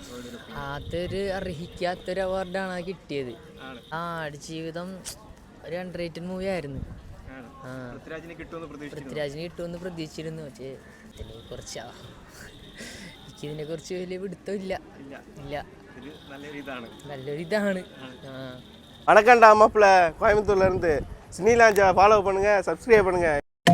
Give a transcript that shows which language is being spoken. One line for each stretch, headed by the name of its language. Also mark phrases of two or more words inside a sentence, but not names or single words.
Malayalam: അതൊരു അർഹിക്കാത്തൊരു അവാർഡാണ് കിട്ടിയത്. ആടുജീവിതം ഒരു
English: under rated movie
Malayalam: ആയിരുന്നു. പൃഥ്വിരാജിന് കിട്ടുമെന്ന് പ്രതീക്ഷിച്ചിരുന്നു. പക്ഷേ കുറച്ച് എനിക്കിതിനെ കുറിച്ച് വലിയ പിടുത്തമില്ല. നല്ലൊരു ഇതാണ്.
Tamil: வணக்கம்டா மாப்பிள்ள, கோயம்புத்தூர்லேருந்து சினி லாஞ்சை ஃபாலோ பண்ணுங்கள், சப்ஸ்கிரைப் பண்ணுங்கள்.